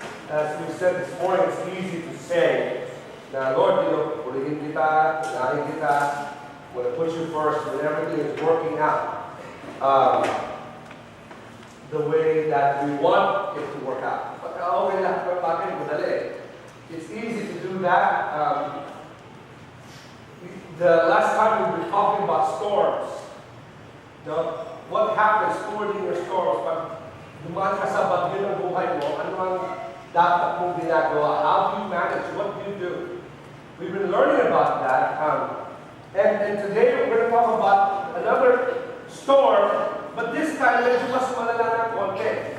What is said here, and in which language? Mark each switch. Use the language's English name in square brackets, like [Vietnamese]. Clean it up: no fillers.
[English] As we said this morning, it's easy to say, now Lord, [Filipino] purihin kita, inahin kita, [English] I'm going to put you first when everything is working out the way that we want it to work out. But [Filipino] okay lang, bakit madali? [English] It's easy to do that. The last time we were talking about storms. What happens stewarding your storms? [Filipino] Pag dumaan ka sa bagyo ng buhay mo, ano ang dapat mong ginagawa? [English] How do you manage? What do you do? We've been learning about that. And today we're going to talk about another storm, but this time [Filipino] medyo mas malala ng konti.